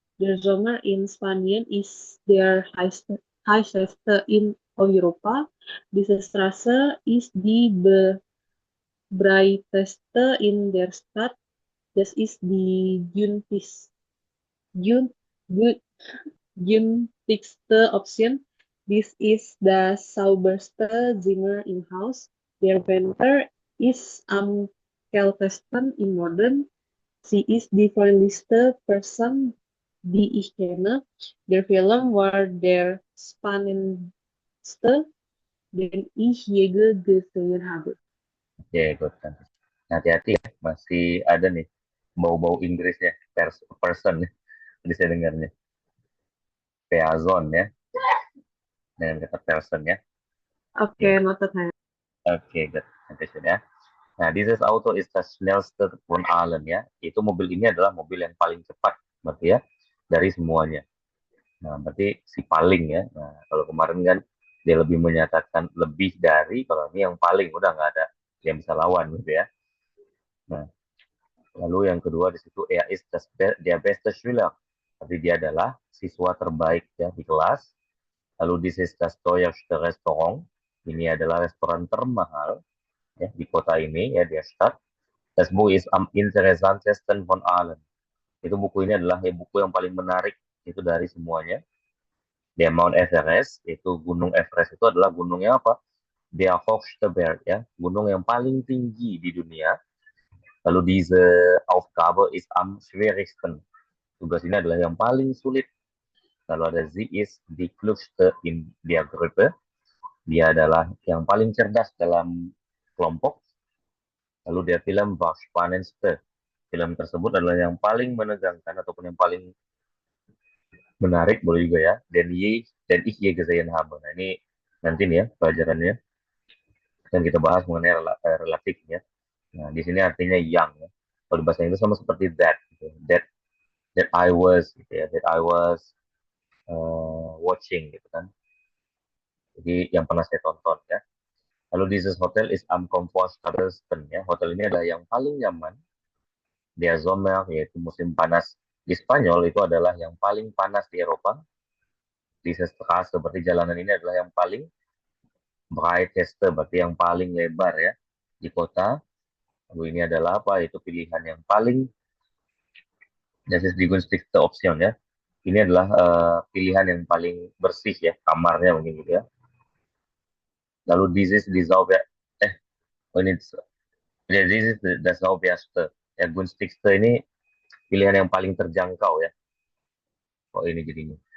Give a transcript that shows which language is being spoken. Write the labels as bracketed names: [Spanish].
[German] Der Sommer in Spanien ist der heißeste in Europa. Diese Straße ist die breiteste in der Stadt. Das ist die günstigste Option. [English] This is the [German] sauberste Zimmer [English] in house. [German] Der Winter is am kältesten in Norden. Sie ist die freundlichste Person, die ich kenne. Der Film war der spannendste, den ich je gesehen habe. [Indonesian] Oke, good. Hati-hati ya, masih ada nih bau-bau Inggrisnya, person, tadi saya dengarnya. Peazon ya, dengan kata person ya. Oke, noted saya. Oke, good. Nanti sudah. Nah, [German] dieses Auto ist das schnellste von allen ya. [Indonesian] Itu mobil ini adalah mobil yang paling cepat, berarti ya, dari semuanya. Nah, berarti si paling ya. Nah, kalau kemarin kan dia lebih menyatakan lebih dari, kalau ini yang paling, udah nggak ada yang bisa lawan gitu ya. Nah, lalu yang kedua di situ [German] ist der beste Schüler. [Indonesian] Berarti dia adalah siswa terbaik ya di kelas. Lalu [German] this is das teuerste Restaurant. [Indonesian] Ini adalah restoran termahal ya di kota ini ya di Stadt. [German] Das Buch ist am interessantesten von allen. [Indonesian] Itu buku ini adalah buku yang paling menarik itu dari semuanya. Dia Mount Everest, itu Gunung Everest itu adalah gunungnya apa? [German] Der hochste Berg [Indonesian] ya, gunung yang paling tinggi di dunia. [German] Lalu diese Aufgabe ist am schwierigsten. [Indonesian] Tugas ini adalah yang paling sulit. Lalu ada [German] sie ist die klügste in der Gruppe. [Indonesian] Dia adalah yang paling cerdas dalam kelompok. Lalu dia [German] film war spannendste. [Indonesian] Film tersebut adalah yang paling menegangkan ataupun yang paling menarik, boleh juga ya. Dan [German] ich je gesehen habe. [Indonesian] Nah, ini nanti nih ya pelajarannya. Dan kita bahas mengenai relatifnya. Nah, di sini artinya yang ya. Kalau di bahasa Inggris sama seperti that, gitu. [English] That I was, gitu ya. That I was watching, gitu kan. [Indonesian] Jadi yang pernah saya tonton ya. Lalu [German] dieses Hotel is am comfortabelsten [Indonesian] ya. Hotel ini adalah yang paling nyaman. Der Sommer yaitu musim panas di Spanyol itu adalah yang paling panas di Eropa. Dieses Straße seperti jalanan ini adalah yang paling breiteste berarti yang paling lebar ya di kota. Lalu ini adalah apa? Itu pilihan yang paling [German] das ist die günstigste Option [Indonesian] ya. Ini adalah pilihan yang paling bersih ya kamarnya mungkin gitu ya. [English] Lalu this is die sauber ini this is the sauberste. [Indonesian] Ya günstigste ini pilihan yang paling terjangkau ya. Oh ini jadinya.